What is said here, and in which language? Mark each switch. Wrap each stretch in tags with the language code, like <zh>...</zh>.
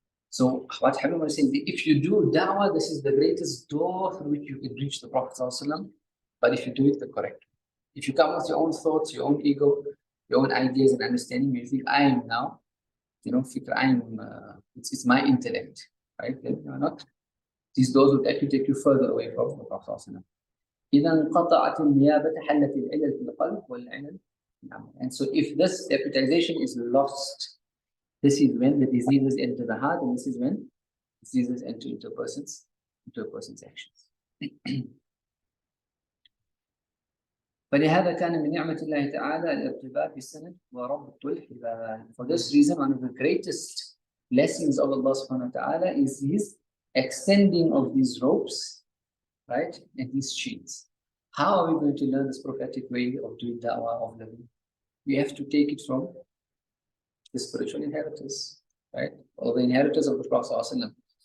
<en>So what Habib was saying, if you do da'wah, this is the greatest door through which you can reach the Prophet. But if you do it the correct way. If you come with your own thoughts, your own ego, your own ideas and understanding, you think I am now, you know, fikr, I am, it's my intellect, right? Then you're not. These doors would actually take you further away from the Prophet.</en> <ar>إذا انقطعت النيابة حلت العلل في القلب والعلل.</ar> <en>And so if this deputization is lost, this is when the diseases enter the heart, and this is when diseases enter into a person's actions.</en> <ar>فلهذا كان من نعمة الله تعالى الارتباط بالسند وربط الحبال.</ar> <en>For this reason, one of the greatest blessings of Allah subhanahu wa ta'ala is His extending of these ropes, right, and these chains. How are we going to learn this prophetic way of doing da'wah, of living? We have to take it from the spiritual inheritors, right, or the inheritors of the Prophet ﷺ.</en>